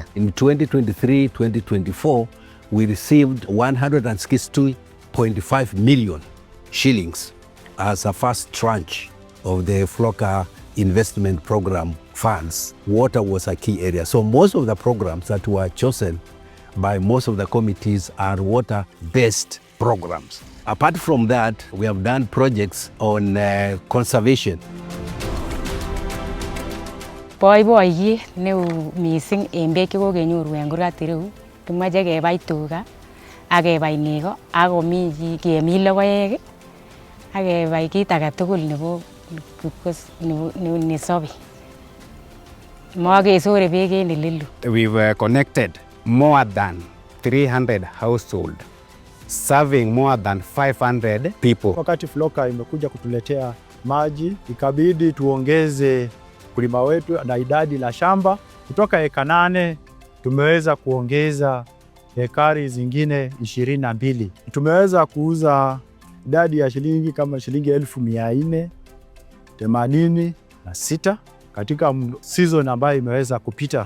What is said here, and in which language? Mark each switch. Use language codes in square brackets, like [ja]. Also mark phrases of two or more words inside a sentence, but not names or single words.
[en] In 2023-2024, we received 162.5 million shillings as a first tranche of the FLLoCA investment program funds. Water was a key area. So most of the programs that were chosen by most of the committees are water-based programs. Apart from that, we have done projects on conservation. [kln] Boiboiyet neo mising en beek chekokenyoru en kurgat ireu. Kimoche kebai tuga akebai nego akomi kemi logoek akebai kit age tugul nebo nesobe. Makesore beek en elelu. [en] We've connected more than 300 households, serving more than 500 people. [sw] Wakati FLLoCA imekuja kutuletea maji, ikabidi tuongeze kulima wetu na idadi la shamba kutoka eka 8 tumeweza kuongeza ekari zingine 22. Tumeweza kuuza idadi ya shilingi kama shilingi 1486 katika season ambayo imeweza kupita.